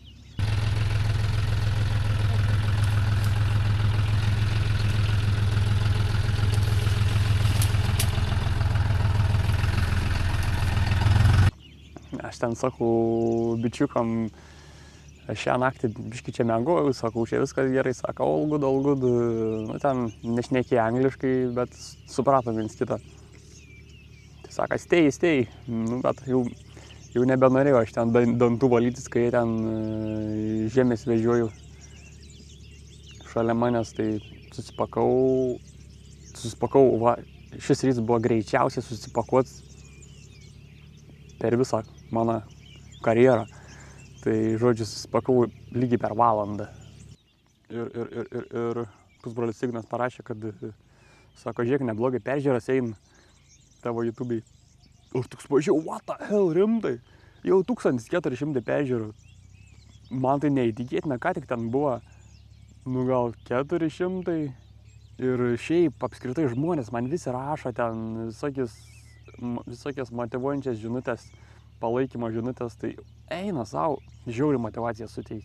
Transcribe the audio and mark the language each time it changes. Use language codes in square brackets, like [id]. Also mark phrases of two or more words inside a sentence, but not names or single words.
[lt] Aš ten sakau bičiukam, šią naktį biškai čia miegojau, sakau, čia viskas gerai, sako, [en] all good. [lt] Nu, ten nešnekėjo angliškai, bet supratom viens kitą. Tai sako, stay. Nu, bet jau nebenorėjau, aš ten dantų valytis, kai ten žemės vežioju šalia manęs, tai susipakau, va, šis rytas buvo greičiausiai susipakuot per visą mano karjerą. Tai, žodžiu, susipakau lygiai per valandą. Ir pusbrolis Ignas parašė, kad, sako, žiūrėk, neblogai peržiūras eina tavo YouTube'ai. Ir toks pažiūrėjau, [en] what the hell, [lt] rimtai? Jau 1400 peržiūrų. Man tai neįtikėtina, ką tik ten buvo, nu gal 400. Ir šiaip apskritai žmonės man visi rašo ten visokias motyvuojančias žinutės, palaikymo žinutės, tai eina savo, žiauri motivaciją suteikti.